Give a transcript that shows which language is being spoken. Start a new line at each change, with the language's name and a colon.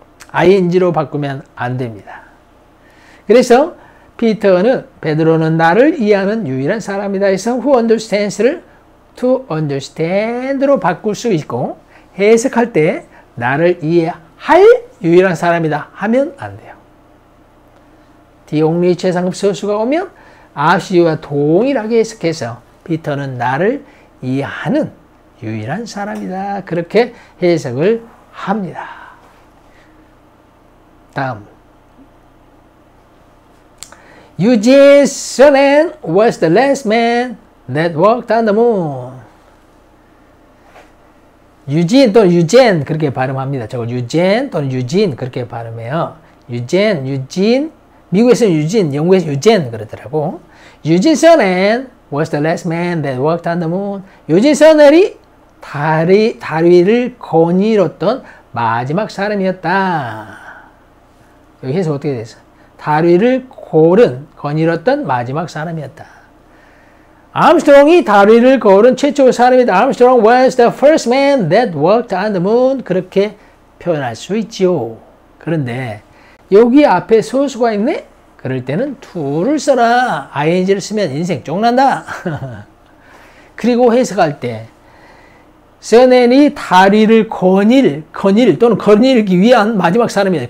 Korean: ing로 바꾸면 안 됩니다. 그래서 베드로는 나를 이해하는 유일한 사람이다 해서
English: who understands
Korean: 를
English: to understand
Korean: 로 바꿀 수 있고 해석할 때 나를 이해할 유일한 사람이다 하면 안 돼요. the only 최상급 서수가 오면 앞시와 동일하게 해석해서 피터는 나를 이해하는 유일한 사람이다. 그렇게 해석을 합니다.
English: 다음 Eugene Cernan was the last man that walked on the moon.
Korean: 유진 또는 유젠 그렇게 발음합니다. 저거 유젠 또는 유진 그렇게 발음해요. 유진 미국에서는 유진, 영국에서 유젠 그러더라고.
English: 유진 Cernan was the last man that walked on the moon.
Korean: 유진 서넬이 달 위를 거닐었던 마지막 사람이었다. 여기 해석 어떻게 됐어? 달 위를 거닐었던 마지막 사람이었다. 암스트롱이 달 위를 걸은 최초 사람이다.
English: Armstrong was the first man that walked on the moon.
Korean: 그렇게 표현할 수 있지요. 그런데 여기 앞에 소수가 있네? 그럴 때는 to를 써라. ing를 쓰면 인생 쫑난다. 그리고 해석할 때 서넨이 달 위를 거닐기 위한 마지막 사람이다.